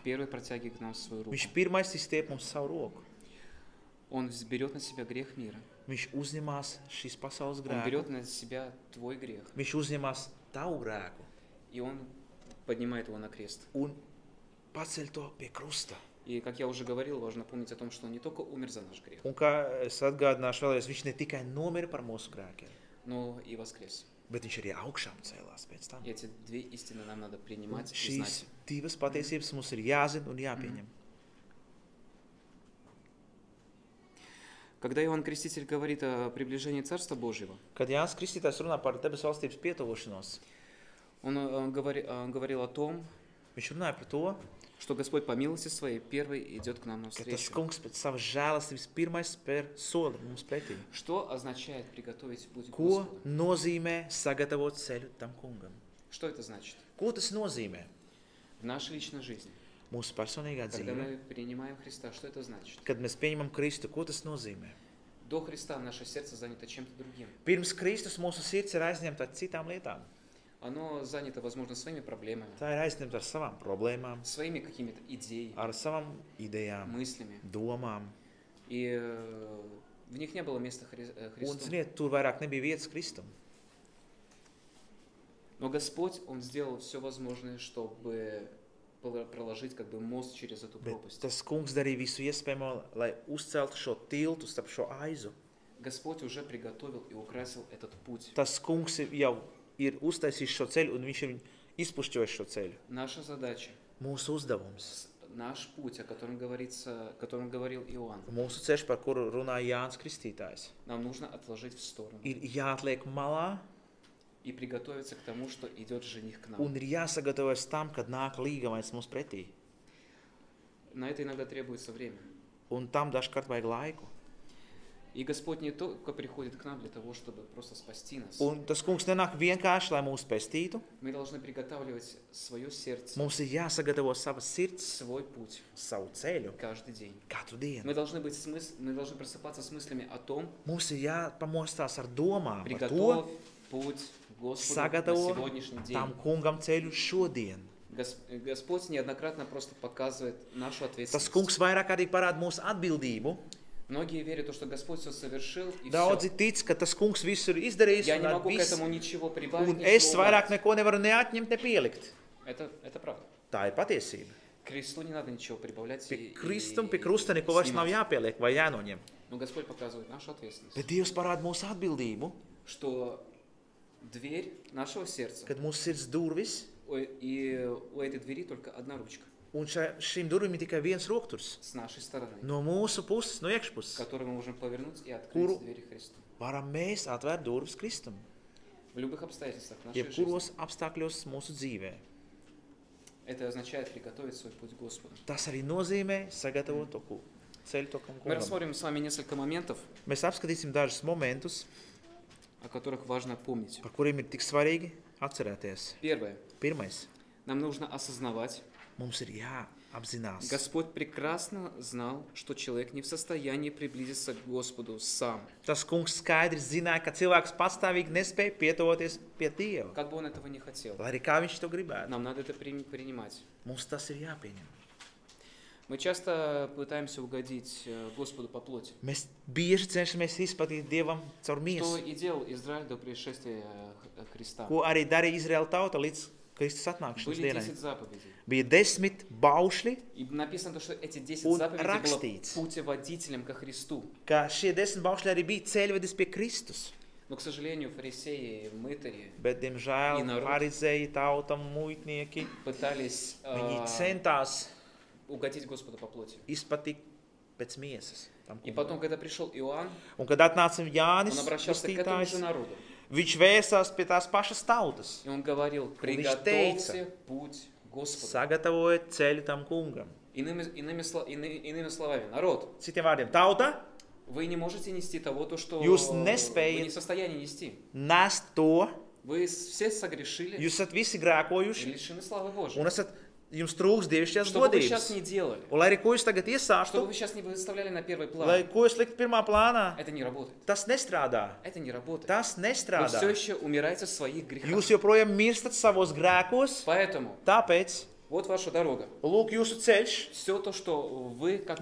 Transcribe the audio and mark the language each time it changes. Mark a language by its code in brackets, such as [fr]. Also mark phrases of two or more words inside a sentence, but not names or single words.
[ru] первый протягивает к нам свою руку. [lv] Viņš pirmais izstiep mums savu roku. [ru] Он берет на себя грех мира. [lv] Viņš uzņemās šīs pasaules [ru] Он [lv] grēku. [ru] берет на себя твой грех. [lv] Viņš uzņemās tavu grēku [ru] И Он поднимает его на крест. [lv] un paceļ to pie krusta. [ru] И, как я уже говорил, важно помнить о том, что Он не только умер за наш грех, [lv] Un kā es atgādināšu vēlreiz, viņš ne tikai nomira par mūsu grēkiem, [ru] но и воскрес. [lv] bet viņš arī augšām cēlās pēc tam. [ru] И эти две истины нам надо [lv] Un [ru] принимать и [lv] šīs [ru] знать. [lv] divas patiesības mums ir jāzina un jāpieņem. [ru] Когда Иоанн Креститель говорит о приближении Царства Божьего, [lv] Kad Jānis Kristītājs runā par debesu valstības pietuvošanos, [ru] он говорил о том, [lv] viņš runāja par to, [ru] что Господь по милости Своей первый идет к нам [lv] ka tas [ru] навстречу. [lv] kungs pēc savas žēlastības pirmais spēr soli mums pretī. [ru] Что означает приготовить путь к [lv] Ko [ru] Господу? [lv] nozīmē sagatavot ceļu tam kungam? [ru] Что это значит? [lv] Ko tas nozīmē? [ru] В нашей личной жизни, [lv] Mūsu personīgā [ru] когда [lv] dzīve. [ru] мы принимаем Христа, что это значит? [lv] Kad mēs pieņemam Kristu, ko tas nozīmē? [ru] До Христа наше сердце занято чем-то другим. [lv] Pirms Kristus mūsu sirds ir aizņemta ar citām lietām. [ru] Оно занято, возможно, своими проблемами, [lv] Tā ir aizņemta ar savām problēmām, [ru] своими какими-то идеями, [lv] ar savām idejām, [ru] мыслями. [lv] domām. [ru] И в них не было места [lv] Un, [ru] Христу. [lv] ziniet, tur vairāk nebija vietas Kristum. [ru] Но Господь, Он сделал все возможное, чтобы проложить как бы мост через эту [lv] Bet [ru] пропасть. [lv] tas kungs darīja visu iespējamo, lai uzceltu šo tiltu starp šo aizu. [ru] Господь уже приготовил и украсил этот путь. [lv] Tas kungs jau ir uztaisījis šo ceļu un viņš ir izpušķojis šo ceļu. [ru] Наша задача, [lv] Mūsu uzdevums, [ru] наш путь, о котором говорил Иоанн, [lv] mūsu ceļš, par kuru runāja Jānis Kristītājs, [ru] нам нужно отложить в сторону [lv] ir jāatliek malā [ru] и приготовиться к тому, что идет жених к нам. [lv] un ir jāsagatavojas tam, kad nāk līgavais mums pretī. [ru] На это иногда требуется время. [lv] Un tam dažkārt vajag laiku. [ru] И Господь не только приходит к нам для того, чтобы просто спасти нас. [lv] Un tas kungs nenāk vienkārši, lai mūs pestītu. [ru] Мы должны приготавливать свое сердце, [lv] Mums ir jāsagatavo savas sirds, [ru] свой путь [lv] savu ceļu [ru] каждый день. [lv] katru dienu. [ru] Мы должны просыпаться с мыслями о том, [lv] Mums ir jāpamostās ar domām par to, [ru] приготовь путь Господу на [lv] sagatavo [ru] сегодняшний день. [lv] tam kungam ceļu šodien. [ru] Господь неоднократно просто показывает нашу [lv] Tas [ru] ответственность. [lv] kungs vairāk arī parāda mūsu atbildību. [ru] Многие верят, что Господь все совершил и [lv] Daudzi [ru] все. [lv] tic, ka tas kungs visu ir izdarījis, [ru] Я не [lv] un, [ru] могу к [lv] viss, [ru] этому ничего прибавить, [lv] un es [ru] ничего [lv] vairāk [ru] убавить. [lv] neko nevaru neatņemt, ne pielikt. [ru] Это правда. [lv] Tā ir patiesība. [ru] К кресту не надо ничего прибавлять [lv] Pie krusta neko vairs nav [ru] снимать. [lv] jāpieliek vai jānoņem. [ru] Но Господь показывает нашу ответственность, [lv] Bet Dievs parāda mūsu atbildību, [ru] что дверь нашего сердца, [lv] kad mūsu sirds durvis, [ru] и у этой двери только одна ручка [lv] un šīm durvīm ir tikai viens rokturs. [ru] с нашей стороны, [lv] No mūsu puses, no iekšpuses, [ru] которую мы можем повернуть и открыть [lv] Куру. [ru] двери Христу. [lv] varam mēs atvērt durvis Kristum. [ru] В любых обстоятельствах нашей жизни. [lv] Jebkuros apstākļos mūsu dzīvē. [ru] Это означает приготовить свой путь Господу. [lv] Tas arī nozīmē sagatavot to ceļu to [ru] Мы [lv] kungam. [ru] рассмотрим с вами несколько моментов, [lv] Mēs apskatīsim dažus momentus, [ru] о которых важно помнить. [lv] par kuriem ir tik svarīgi atcerēties. [ru] Первое. [lv] Pirmais, [ru] Нам нужно осознавать, [lv] mums ir jāapzinās. [ru] Господь прекрасно знал, что человек не в состоянии приблизиться к Господу сам. [lv] Tas kungs skaidri zināja, ka cilvēks patstāvīgi nespēja pietuvoties pie Dieva. [ru] Как бы он этого не хотел. [lv] Lai arī kā viņš to gribētu. [ru] Нам надо это принимать. [lv] Mums tas ir jāpieņem. [ru] Мы часто пытаемся угодить Господу по плоти. [lv] Mēs bieži cenšamies izpatīt Dievam caur [ru] Что [lv] miesu, [ru] и делал Израиль до пришествия Христа. [lv] ko arī darīja Izraēla tauta līdz Kristus atnākšanas [ru] Были [lv] dienai. [ru] 10 заповедей. [lv] Bija 10 baušļi, [ru] И написано, что эти 10 [lv] Un [ru] заповедей [lv] rakstīts. [ru] было путеводителем ко Христу. [lv] ka šie 10 baušļi arī bija ceļvedis pie Kristus. [ru] Но, к сожалению, фарисеи, мытари [lv] Bet, diemžēl, [ru] И народ. [lv] farizēji, tauta, muitnieki, [ru] пытались [lv] viņi centās [ru] угодить Господу по плоти. [lv] izpatikt pēc miesas. Tam [ru] И [lv] kungam. [ru] потом, когда пришел Иоанн, [lv] Un, kad atnāca [ru] он [lv] Jānis, [ru] обращался к этому же [lv] Kristītājs, [ru] народу. [lv] viņš vērsās pie tās pašas tautas. [ru] И он говорил, Он лишь приготовьте путь Господу. [lv] Sagatavojiet ceļu tam kungam. [ru] Иными словами, народ, [lv] Citiem vārdiem, tauta, [ru] вы не можете нести того, то, [lv] Jūs [ru] что вы [lv] nespējat [ru] не в состоянии нести. [lv] nest to, [ru] Вы все согрешили [lv] jūs esat visi [ru] и [lv] grēkojuši [ru] лишены славы Божьей. [lv] un esat, jums trūks dievišķās [ru] Что бы вы сейчас [lv] godības. [ru] не делали, [lv] Un, lai arī ko jūs tagad [ru] что бы [lv] iesāktu, [ru] вы сейчас не выставляли на первый [lv] lai [ru] план, [lv] ko jūs likt pirmā plānā, [ru] это не работает. [lv] tas nestrādā. [ru] Это не работает. [lv] Tas [ru] Вы все [lv] nestrādā. [ru] еще умираете в своих грехах. [lv] Jūs joprojām mirstat savos grēkos, [ru] Поэтому [lv] tāpēc [ru] вот ваша дорога. [lv] lūk jūsu ceļš, [ru] Все то, что вы как-то